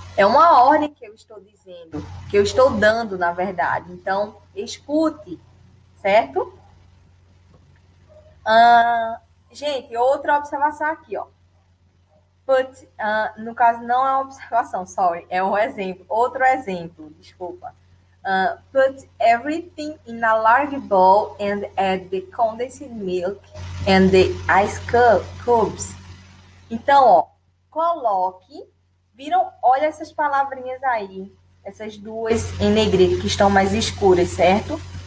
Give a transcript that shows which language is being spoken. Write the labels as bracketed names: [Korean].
[Portuguese] É uma ordem que eu estou dizendo, que eu estou dando, na verdade. Então, escute, certo? Gente, outra observação aqui, ó. Put, no caso, não é uma observação, [English] sorry, [Portuguese] é um exemplo. Outro exemplo, desculpa. [English] Put everything in a large bowl and add the condensed milk and the ice cubes. [Portuguese] Então, ó, coloque. Viram? Olha essas palavrinhas aí. Essas duas em negrito que estão mais escuras, certo?